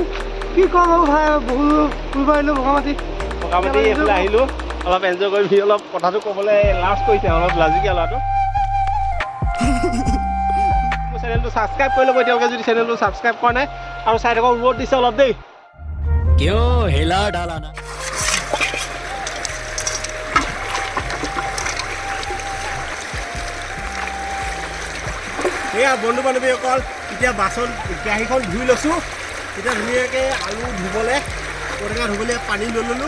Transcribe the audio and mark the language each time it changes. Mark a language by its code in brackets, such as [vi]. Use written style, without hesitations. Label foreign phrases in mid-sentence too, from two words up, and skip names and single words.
[as] কি ক'ব ভাই, বহুত ফুৰিব আহিলোঁ বগামাটি এইফালে আহিলোঁ, অলপ এনজয় কৰি অলপ কথাটো ক'বলৈ লাজ কৰিছে, অলপ লাজিকে ল'ৰাটো। মোৰ চেনেলটো ছাবস্ক্ৰাইব কৰি ল'ব এতিয়ালৈকে যদি চেনেলটো ছাবস্ক্ৰাইব কৰা নাই, আৰু চাই থাকক ৰ'দ দিছে অলপ দেই। [hi] क्यों हिला डाला ना [as] এয়া বন্ধু বান্ধৱীসকল, এতিয়া বাচন কেৰাহীখন ধুই লৈছোঁ। এতিয়া ধুনীয়াকৈ আলু ধুবলৈ, ঔটেঙা ধুবলৈ পানী লৈ ল'লোঁ।